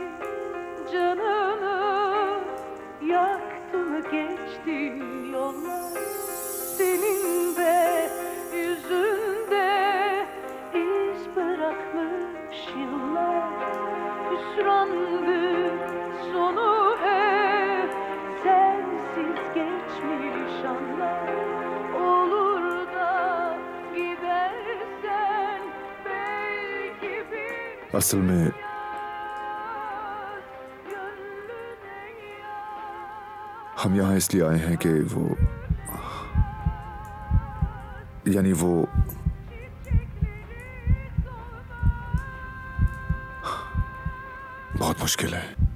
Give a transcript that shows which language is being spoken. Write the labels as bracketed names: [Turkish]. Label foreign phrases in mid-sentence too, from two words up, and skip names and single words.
[Turkish] canını yaktı mı geçti yollar, senin de yüzünde iz bırakmış yıllar. Hüsrandı sonu hep sensiz geçmiş anlar. Olur da gidersen belki bir [Hindi] असल में हम यहाँ इसलिए आए हैं कि वो यानी वो बहुत मुश्किल है।